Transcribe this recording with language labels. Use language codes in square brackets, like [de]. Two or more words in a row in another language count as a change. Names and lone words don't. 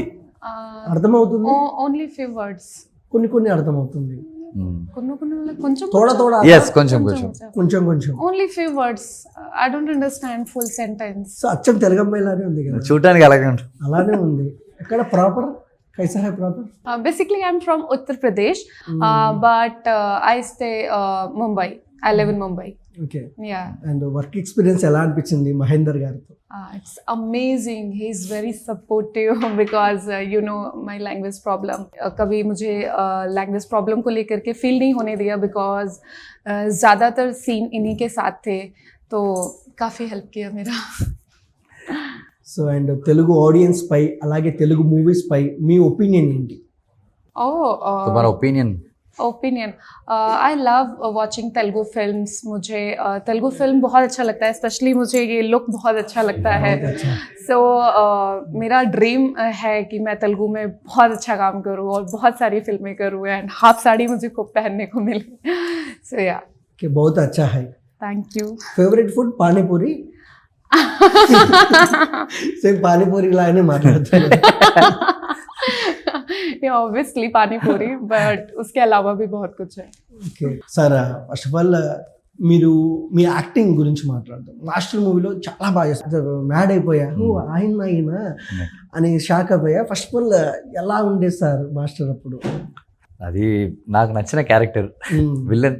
[te] అర్థమవుతుంది, [en] only few words, [te] కొన్ని అర్థమవుతుంది, [en] only few words. I don't understand full sentence. [te] సో అచ్చం తెలుగు అమ్మాయిలానే ఉంది కదా, చూడడానికి అలాగే ఉంది. ఎక్కడ ప్రాపర్ [hi] कैसा है प्रॉपर? [en] Basically, I'm from Uttar Pradesh, but I stay Mumbai. I live in Mumbai. [te] ఓకే. [en] Yeah. and work experience [te] ఎలా అనిపించింది మహేందర్ గారితో? [en] It's amazing. He's very supportive because you know my language problem. [hi] कभी मुझे [en] language problem [hi] को लेकर के feel नहीं होने दिया because ज़्यादातर सीन इन्हीं के साथ थे, तो काफ़ी हेल्प किया मेरा. [en] so and [te] తెలుగు ఆడియన్స్ పై అలాగే తెలుగు మూవీస్ పై మీ ఒపీనియన్ ఏంటి? [en] Oh, [hi] तुम्हारा ओपिनियन? [en] opinion I love watching Telugu films. [hi] मुझे तेलुगु फिल्म बहुत अच्छा लगता है, स्पेशली मुझे ये लुक बहुत अच्छा लगता है. सो मेरा ड्रीम है कि मैं तेलुगु में बहुत अच्छा काम करूँ और बहुत सारी फिल्में करूँ [en] and half [hi] साड़ी मुझे खूब पहनने को मिले. सो या कि बहुत अच्छा है. [en] thank you. favourite food [te] పానీపూరి? సేమ్ పానీపూరి లాగానే మాట్లాడతారు. [hi] ये ऑब्वियसली पानी पूरी, बट उसके अलावा भी बहुत कुछ है. [en] okay sir, first of all [te] మీరు మీ యాక్టింగ్ గురించి మాట్లాడతాం. మాస్టర్ మూవీలో చాలా బాగా చేస్తారు. మ్యాడ్ అయిపోయా, ఓ ఆయన అని షాక్ అయిపోయా. [en] first of all [te] ఎలా ఉండేది సార్ మాస్టర్ అప్పుడు? అది నాకు నచ్చిన క్యారెక్టర్ విలన్.